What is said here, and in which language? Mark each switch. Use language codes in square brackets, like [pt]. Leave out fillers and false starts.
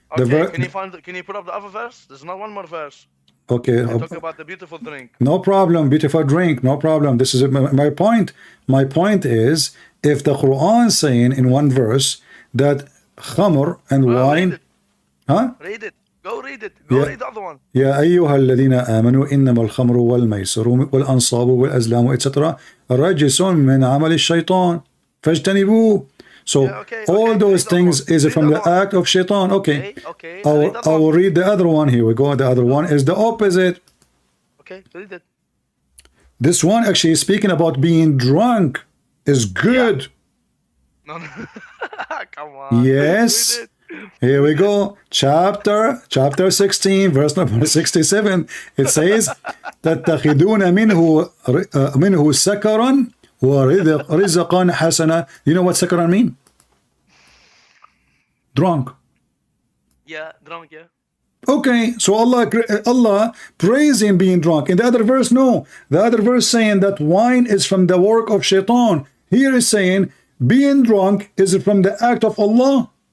[en] Okay, can you put up the other verse? There's not one more verse. Okay. Talk about the beautiful drink. No problem, beautiful drink, no problem. This is my point. My point is, if the Quran saying in one verse that khamr and wine, Read it. Go read it. Go read the other one. [ar] يا أيها الذين آمنوا إنما الخمر والميسر والأنصاب والأزلام etc. رجس من عمل الشيطان فاجتنبوه. [en] So all those things is from the act of shaitan. Okay. I will read the other one. Here we go. The other one is the opposite. Okay, read it. This one actually is speaking about being drunk is good. No. Come on. Yes. Here we go. Chapter 16, verse number 67. It says [ar] تتخذون منه سكرا ورزقا حسنا. [en] You know what sakaran mean? Drunk. Yeah, drunk, yeah. Okay, so Allah praising being drunk. In the other verse, no. The other verse saying that wine is from the work of shaitan. Here is saying being drunk is from the act of Allah.